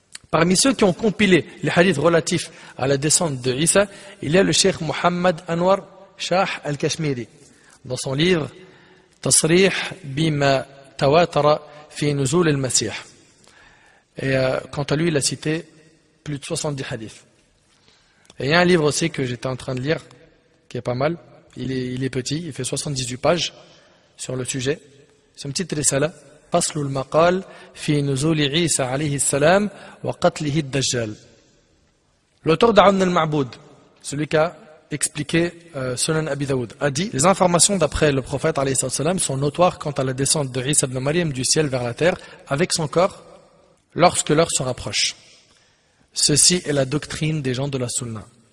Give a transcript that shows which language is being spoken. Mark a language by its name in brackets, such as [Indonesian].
[French] Parmi ceux qui ont compilé les hadiths relatifs à la descente de Isa, il y a le cheikh Muhammad Anwar Shah al-Kashmiri, dans son livre Tasrih bima tawatara fi nuzul al-Masih. Et quant à lui, il a cité plus de 70 hadiths. Et il y a un livre aussi que j'étais en train de lire, qui est pas mal. Il est petit, il fait 78 pages sur le sujet. C'est une petite risala. [Arabic] فصل المقال في نزول عيسى عليه السلام وقتله الدجال. [French] L'auteur d'Aun al-Ma'boud, celui qui a expliqué Sunan Abi Daoud, a dit: les informations d'après le prophète alayhi salam sont notoires quant à la descente de Isa ibn Maryam du ciel vers la terre avec son corps lorsque l'heure se rapproche. Ceci est la doctrine des gens de la Sunna.